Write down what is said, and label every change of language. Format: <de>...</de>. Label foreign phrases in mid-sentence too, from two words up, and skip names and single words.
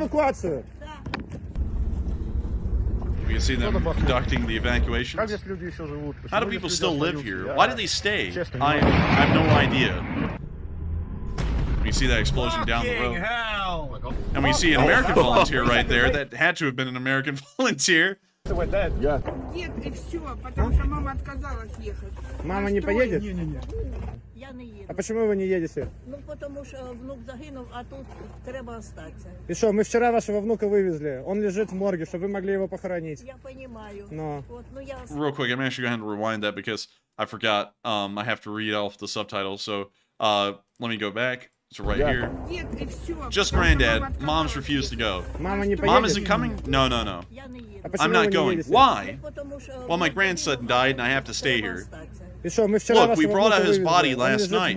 <en>We can see them conducting the evacuation. How do people still live here? Why do they stay? I have no idea. We see that explosion down the road. And we see an American volunteer right there that had to have been an American volunteer.</en> <ru>Дед и все, потому что мама отказалась ехать. Мама не поедет?</ru> <uk>Я не їду.</uk> <ru>А почему вы не едете?</ru> <uk>Ну, тому що внук загинув, а тут треба остатися.</uk> <ru>И что, мы вчера вашего внука вывезли. Он лежит в морге, чтобы вы могли его похоронить. Я понимаю. Но. Вот, ну, я...</ru> <en>Real quick, I'm actually going to rewind that because I forgot. I have to read off the subtitles. So let me go back. So right here. Just granddad. Mom's refused to go. Mom isn't coming? No, no, no. I'm not going. Why? Well, my grandson died and I have to stay here. Look, we brought out his body last night.</en>